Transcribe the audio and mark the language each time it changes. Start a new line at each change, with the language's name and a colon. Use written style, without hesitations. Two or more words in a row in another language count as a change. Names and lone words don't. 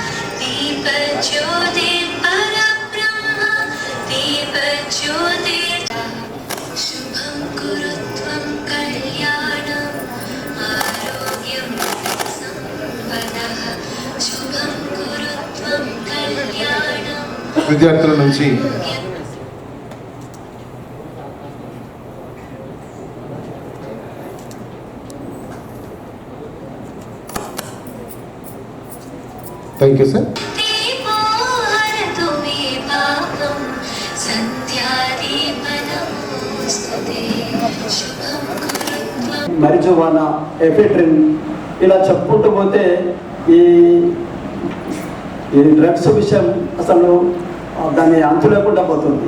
Sanskrit: दीपज्योतिर्परब्रह्म दीपज्योतिर् शुभं कुरु त्वं कल्याणम् आरोग्यं सम्पदः शुभं कुरु त्वं कल्याणम्
Telugu: విద్యార్థుల నుంచి
English: thank you sir.
Telugu: marijuana, ఎఫెడ్రిన్ ఇలా చెప్పుకుంటూ పోతే ఈ డ్రగ్స్ విషయం అసలు దాన్ని అంతు లేకుండా పోతుంది.